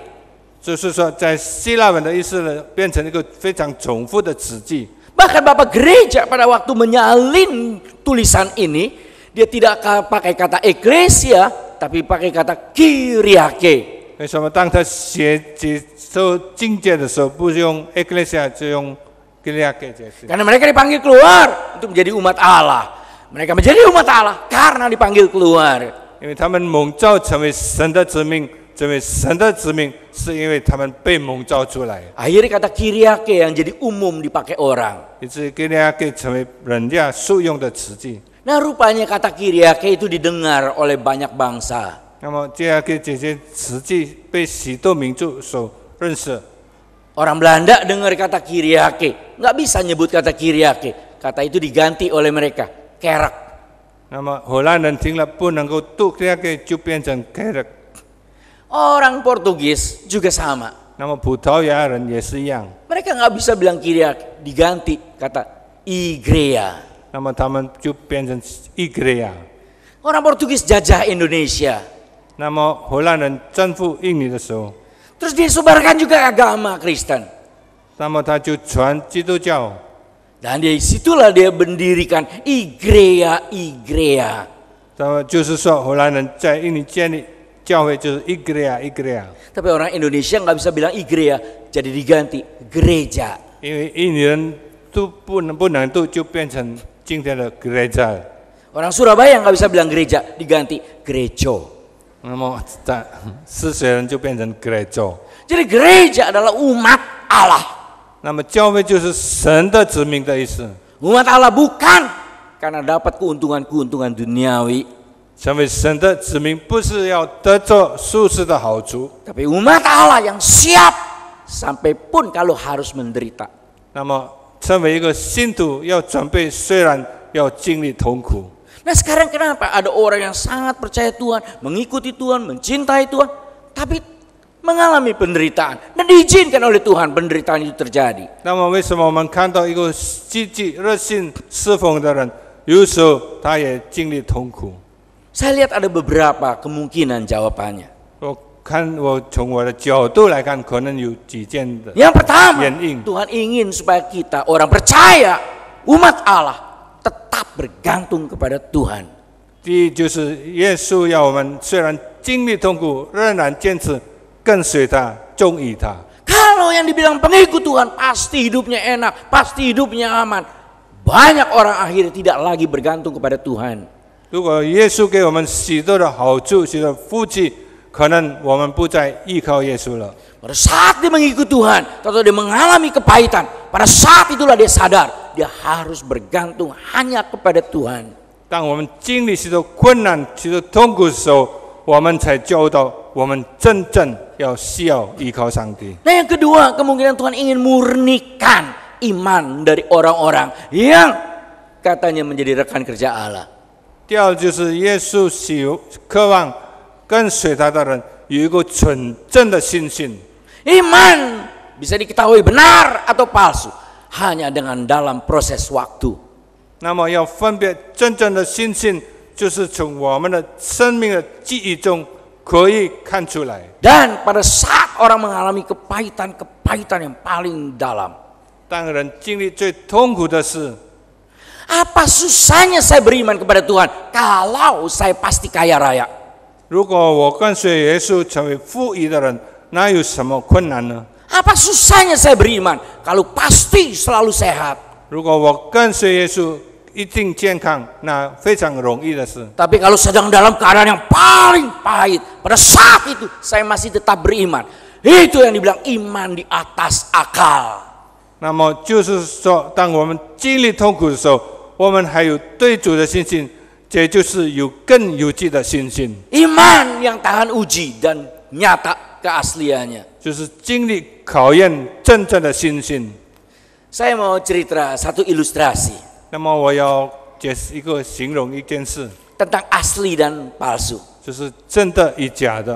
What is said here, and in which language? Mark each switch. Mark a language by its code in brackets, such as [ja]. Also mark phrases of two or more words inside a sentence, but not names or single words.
[zh] 就是说在希腊文的意思呢，变成一个非常重复的词句。 [id] Bahkan Bapak Gereja pada waktu menyalin tulisan ini, dia tidak pakai kata eklesia, tapi pakai kata Kyriake. [zh] 为什么当他写这首经节的时候，不是用 ecclesia 就用 Kyriake 这些？ [id] Karena mereka dipanggil keluar untuk menjadi umat Allah. Mereka menjadi umat Allah karena dipanggil keluar. [zh] 因为他们蒙召成为神的子民，成为神的子民，是因为他们被蒙召出来。 [id] Akhirnya kata Kyriake yang jadi umum dipakai orang. [zh] 以至于 Kyriake 成为人家受用的词句。 [id] Nah rupanya kata Kyriake itu didengar oleh banyak bangsa. [zh] 那么 Kyriake 这些词句被许多民族所认识。 [id] Orang Belanda dengar kata Kyriake, nggak bisa nyebut kata Kyriake. Kata itu diganti oleh mereka, kerek. [zh] 那么荷兰人听了不能够读 Kyriake 就变成 Kerk。 [id] Orang Portugis juga sama. [zh] 那么葡萄牙人也是一样。 [id] Mereka nggak bisa bilang Kyriake, diganti kata Igreja. [zh] 那么他们就变成 Igreja。 [id] Orang Portugis jajah Indonesia. [zh] 那么荷兰人征服印尼的时候， [id] Terus disebarkan juga agama Kristen. [zh] 那么他就传基督教。 [id] Dan dari situlah dia mendirikan Igreja. [zh] 那么就是说荷兰人在印尼建立教会就是 Igreja。 [id] Tapi orang Indonesia nggak bisa bilang Igreja, jadi diganti gereja. [zh] 因为印尼人都不能读，就变成今天的 gereja。 [id] Orang Surabaya nggak bisa bilang gereja, diganti gerejo. [zh] 那么在四水人就变成 gereja。 [id] Jadi gereja adalah umat Allah. [zh] 那么教会就是神的子民的意思。 [id] Umat Allah bukan karena dapat keuntungan-keuntungan duniawi. [zh] 成为神的子民，不是要得着属世的好处， [id] tapi umat Allah yang siap sampai pun kalau harus menderita. [zh] 那么成为一个信徒要准备，虽然要经历痛苦。 [id] Nah sekarang kenapa ada orang yang sangat percaya Tuhan, mengikuti Tuhan, mencintai Tuhan, tapi mengalami penderitaan dan diizinkan oleh Tuhan penderitaan itu terjadi. [zh] 那么为什么我们看到一个积极热心侍奉的人，有时候他也经历痛苦？ [id] Saya lihat ada beberapa kemungkinan jawabannya. [zh] 我从我的角度来看，可能有几件的 [id] Yang pertama, [zh] 原因。 [id] Tuhan ingin supaya kita orang percaya, umat Allah tetap bergantung kepada Tuhan. [zh] 第一就是耶稣要我们虽然经历痛苦，仍然坚持跟随他，忠于他。 [id] Kalau yang dibilang pengikut Tuhan pasti hidupnya enak, pasti hidupnya aman. Banyak orang akhirnya tidak lagi bergantung kepada Tuhan. [zh] 如果耶稣给我们许多的好处，许多福气，可能我们不再依靠耶稣了。 [id] Pada saat dia mengikut Tuhan, atau dia mengalami kepahitan, pada saat itulah dia sadar dia harus bergantung hanya kepada Tuhan. [zh] 当我们经历许多困难、许多痛苦的时候，我们才教导我们真正要需要依靠上帝。 [id] Nah yang kedua, kemungkinan Tuhan ingin murnikan iman dari orang-orang yang katanya menjadi rekan kerja Allah. [zh] 第二就是耶稣渴望跟随他的人有一个纯正的信心。 [id] Iman bisa diketahui benar atau palsu hanya dengan dalam proses waktu. [zh] 那么要分别真正的信心，就是从我们的生命的记忆中可以看出来。 [id] Dan pada saat orang mengalami kepahitan yang paling dalam, [zh] 当人经历最痛苦的事， [id] apa susahnya saya beriman kepada Tuhan kalau saya pasti kaya raya? [zh] 如果我跟随耶稣成为富裕的人，那有什么困难呢？ [id] Apa susahnya saya beriman kalau pasti selalu sehat? [zh] 如果我跟随耶稣一定健康，那非常容易的事。 [id] Tapi kalau sedang dalam keadaan yang paling pahit, pada saat itu saya masih tetap beriman. Itu yang dibilang iman di atas akal. [zh] 那么就是说，当我们经历痛苦的时候，我们还有对主的信心，这就是有更有力的信心， [id] Iman yang tahan uji dan nyata keasliannya. [zh] 就是经历考验真正的信心。 [id] Saya mau cerita satu ilustrasi [zh] 那么我要解释一个形容一件事， [id] tentang asli dan palsu. [zh] 就是真的与假的。